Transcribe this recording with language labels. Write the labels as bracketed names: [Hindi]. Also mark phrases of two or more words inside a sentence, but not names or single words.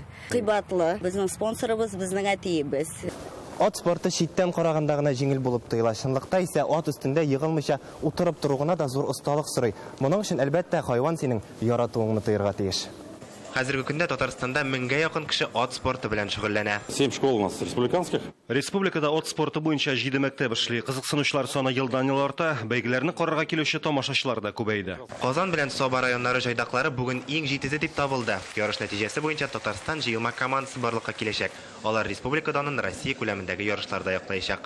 [Tatar] Кыйбатлы, безнең спонсорыбыз, безнең әтиебез. Ат спорты читтән караганда гына җиңел булып тоела. Чынлыкта исә ат үстендә егылмыйча утырып торугына да зур осталык сорый. Моның өчен әлбәттә хайван синең яратуыңны тыярга тиеш. Хәзерге көндә Татарстанда 1000-гә якын кеше ат спорты белән шөгыльләнә. [Russian] 7 школ у нас республиканских. [Tatar] Республикада ат спорты буенча 7 мәктәп эшли. Кызыксынучылар саны елдан-ел арта, бәйгеләрне карарга килүче тамашачылар да күбәйде. Казан белән Саба районнары җайдаклары бүген иң җитезе дип табылды. Ярыш нәтиҗәсе буенча Татарстан җыелма командасы барлыкка киләчәк. Алар республикадан Россия күләмендәге ярышларда яклаячак.